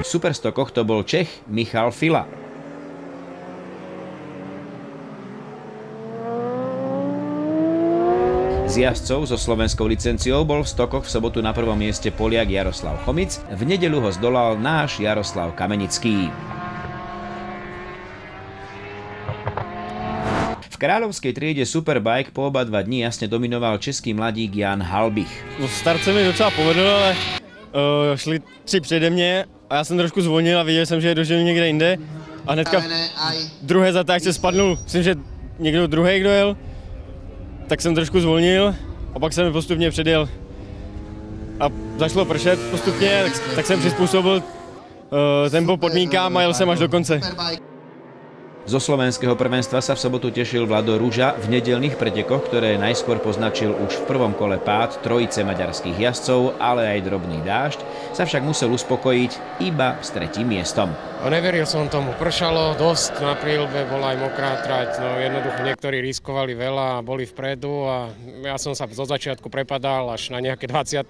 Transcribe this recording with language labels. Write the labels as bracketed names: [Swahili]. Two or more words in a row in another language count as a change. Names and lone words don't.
[Slovak] V Superstockoch to bol Čech Michal Fila. Z jazdcov so slovenskou licenciou bol v stokoch v sobotu na prvom mieste Poliak Jaroslav Chomic, v nedeľu ho zdolal náš Jaroslav Kamenický. V kráľovskej triede Superbike po oba dva dni jasne dominoval český mladík Jan Halbich. [Czech] Start se mi docela povedl, ale šli 3 přede mě a já jsem trošku zvonil a viděl jsem, že je dožil někde jinde. A hnedka v druhé zatáčce spadnul, myslím, že někdo druhý, kdo jel. Tak jsem trošku zvolnil a pak jsem mi postupně předjel a začalo pršet postupně, tak jsem přizpůsobil tempo podmínkám a jel jsem až do konce. [Slovak] Zo slovenského prvenstva sa v sobotu tešil Vlado Ruža v nedeľných pretekoch, ktoré najskôr poznačil už v prvom kole pád trojice maďarských jazdcov, ale aj drobný dážď, sa však musel uspokojiť iba s 3. miestom. Neveril som tomu, pršalo dosť, na príľbe bola aj mokrá trať, no jednoducho niektorí riskovali veľa a boli vpredu a ja som sa zo začiatku prepadal až na nejaké 20.